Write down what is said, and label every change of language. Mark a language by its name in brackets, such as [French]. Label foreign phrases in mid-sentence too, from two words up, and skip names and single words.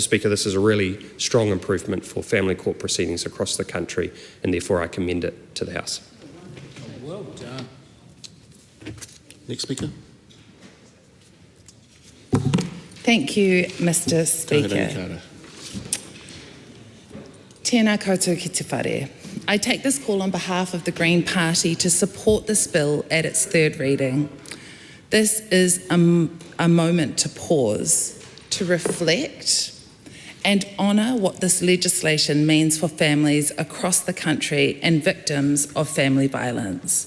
[English] Speaker, this is a really strong improvement for family court proceedings across the country, and therefore I commend it to the House. Well done. Next speaker. Thank you, Mr. Speaker. [Māori] Tēnā koutou ki te whare. [English] I take this call on behalf of the Green Party to support this bill at its third reading. This is a moment to pause, to reflect and honour what this legislation means for families across the country and victims of family violence.